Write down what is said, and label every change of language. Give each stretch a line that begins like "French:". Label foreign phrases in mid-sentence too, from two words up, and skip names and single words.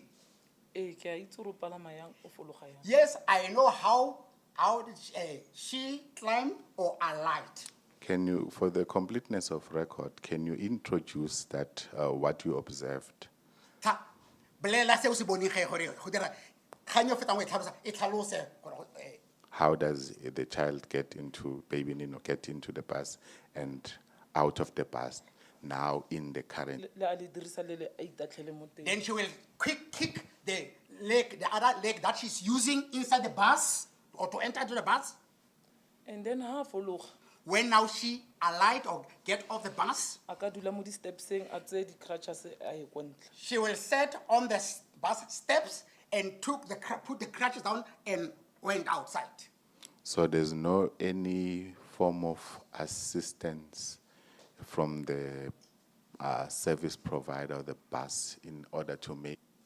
Tswana: Ke a itse gore o palama yang o fologa yang.
English: Yes, I know how did she climb or alight. Can you, for the completeness of record, can you introduce that, what you observed?
Tswana: Ta bolela se o se boneng ge gore go dira kganyo fetang o e tlhalosa e tlhalose gore
English: How does the child get into, baby Nino, get into the bus and out of the bus now in the current?
Tswana: Le a le dirisa le le a itatlhele mo teng.
English: then she will quick kick the other leg that she's using inside the bus or to enter into the bus. And then
Tswana: ha fologa
English: When now she alight or get off the bus,
Tswana: a ka dula mo di-stepseng a tseye di-crutches a ye kwa ntle.
English: she will sit on the bus steps and put the crutches down and went outside. So there's no any form of assistance from the service provider, the bus, in order to make.